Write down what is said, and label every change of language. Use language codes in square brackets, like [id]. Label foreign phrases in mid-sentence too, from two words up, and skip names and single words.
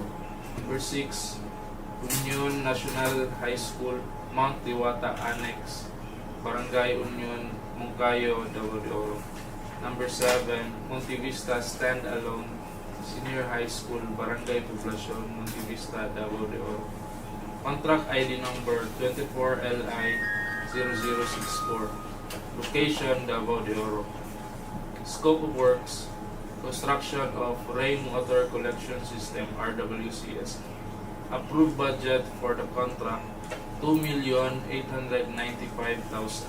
[en] Number 6, Union National High School, Mount Diwata Annex, Barangay Union, Mungkayo, Davao de Oro. Number 7, Montevista Standalone Senior High School, Barangay Poblacion, Montevista, Davao de Oro. Contract ID number 24LI0064. Location Davao de Oro. Scope of works, construction of Rainwater Collection System, RWCS. Approved budget for the contract 2,895,000.